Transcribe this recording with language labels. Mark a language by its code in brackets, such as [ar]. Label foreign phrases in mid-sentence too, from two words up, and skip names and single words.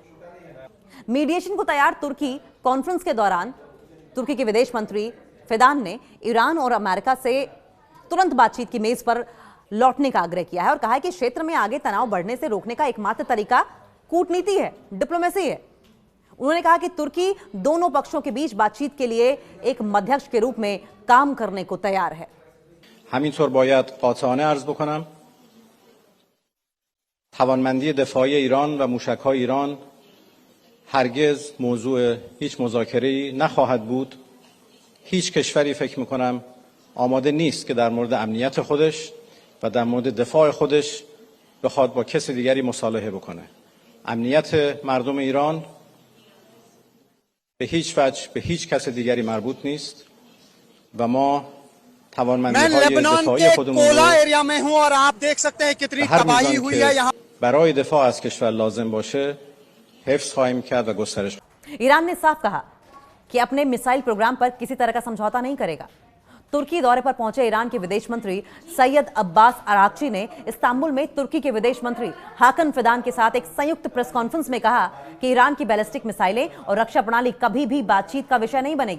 [hi] मीडिएशन को तैयार तुर्की कॉन्फ्रेंस के दौरान तुर्की के विदेश मंत्री फिदान ने ईरान और अमेरिका से तुरंत बातचीत की मेज पर लौटने का आग्रह किया है और कहा है कि क्षेत्र में आगे तनाव बढ़ने से रोकने का एकमात्र तरीका कूटनीति है, डिप्लोमेसी है। उन्होंने कहा कि तुर्की दोनों पक्षों के बीच बातचीत के लिए एक मध्यस्थ के रूप में काम करने को तैयार है। [fa] همینطور باید قاطعانه عرض بکنم توانمندی دفاعی ایران و موشک‌های ایران هرگز موضوع هیچ مذاکره‌ای نخواهد بود. هیچ کشوری فکر می‌کنم آماده نیست که در مورد امنیت خودش و در مورد دفاع خودش بخواد با کسی دیگری مصالحه بکنه. امنیت مردم ایران به هیچ وجه به هیچ کس دیگری مربوط نیست و ما توانمندی‌های دفاعی خودمون رو [hi] एरिया में हूं और आप देख सकते हैं कितनी तबाही हुई है यहाँ। [fa] برای دفاع از کشور لازم باشه حفظ خواهیم کرد و گسترش. [hi] ईरान ने साफ कहा कि अपने [en] missile program [hi] पर किसी तरह का समझौता नहीं करेगा। तुर्की दौरे पर पहुंचे ईरान के विदेश मंत्री सैयद अब्बास अराक्ची ने इस्तांबुल में तुर्की के विदेश मंत्री हाकन फिदान के साथ एक संयुक्त [en] press conference [hi] में कहा कि ईरान की [en] ballistic missiles [hi] और रक्षा प्रणाली कभी भी बातचीत का विषय नहीं बनेगी।